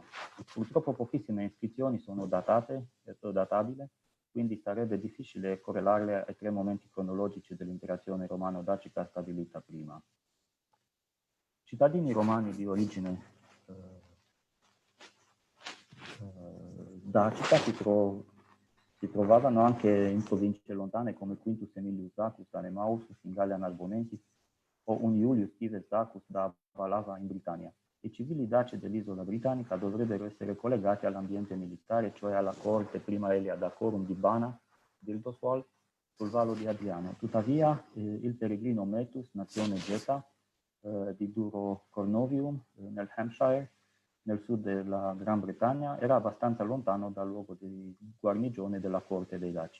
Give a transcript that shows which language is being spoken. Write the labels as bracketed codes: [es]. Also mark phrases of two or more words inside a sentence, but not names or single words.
[it] Purtroppo pochissime iscrizioni sono databili, quindi sarebbe difficile correlarle ai 3 momenti cronologici dell'interazione romano-dacica stabilita prima. Cittadini romani di origine dacica si trovavano anche in province lontane come Quintus Emilius Zacus da Nemausus in Gallia Narbonensis o un Iulius Cives Zacus da Valava in Britannia. I civili daci dell'isola britannica dovrebbero essere collegati all'ambiente militare, cioè alla corte prima Elia Dacorum di Bana, Bildoswald, sul Vallo di Adriano. Tuttavia, il peregrino Metus, nazione Geta, di Duro Cornovium, nel Hampshire, nel sud della Gran Bretagna, era abbastanza lontano dal luogo di guarnigione della corte dei Daci.